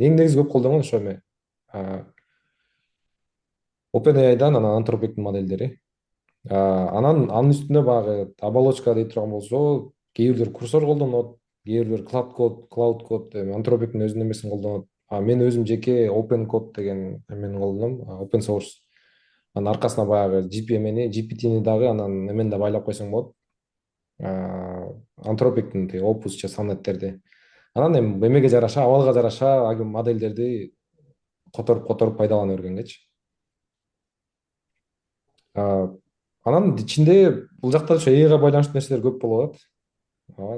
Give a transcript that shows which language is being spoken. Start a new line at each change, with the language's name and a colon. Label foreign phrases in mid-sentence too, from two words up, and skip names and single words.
Kyrgyz: Эң негизи көп колдонгон ошо эме OpenAI'дан анан Anthropic'тин модельдери. Анан анын үстүнө баягы оболочка дей турган болсо, кээ бирлер курсор колдонот, кээ бирлер Cloud Code, Anthropic'тин өзүнүн эмесин колдонот. Мен өзүм жеке Open Code деген эмени колдоном,
English: open source.
Kyrgyz: Анын аркасына баягы GPT'ни дагы анан эмени да байлап койсоң болот. Anthropic'тин Opus же Sonnet'терди. Анан эми эмеге жараша, абалга жараша модельдерди которуп пайдалана бергенгечи. Анан ичинде бул жакта ошо AI-га байланыштуу нерселер көп болуп атат.